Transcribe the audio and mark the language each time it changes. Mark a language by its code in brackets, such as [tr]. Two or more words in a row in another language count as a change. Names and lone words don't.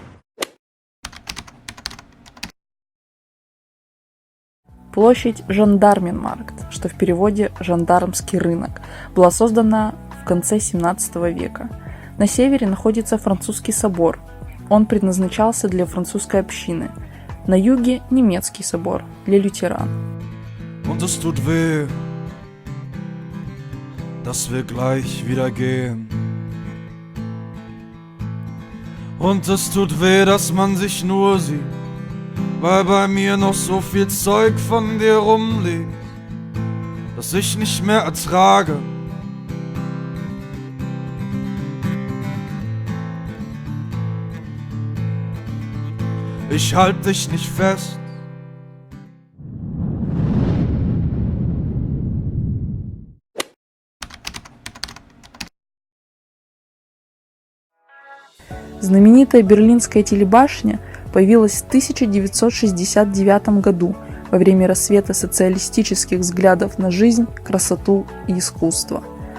[ru] Площадь Жандарменмаркт, что в переводе «жандармский рынок», была создана в конце 17 века. На севере находится французский собор. Он предназначался для французской общины. На юге – немецкий собор для лютеран. [de] Und es tut weh, dass wir gleich wieder gehen. Und es tut weh, dass man sich nur sieht, weil bei mir noch so viel Zeug von dir rumliegt, das ich nicht mehr ertrage. Ich halt dich nicht fest. [ru] Знаменитая берлинская телебашня появилась в 1969 году во время расцвета социалистических взглядов на жизнь, красоту и искусство.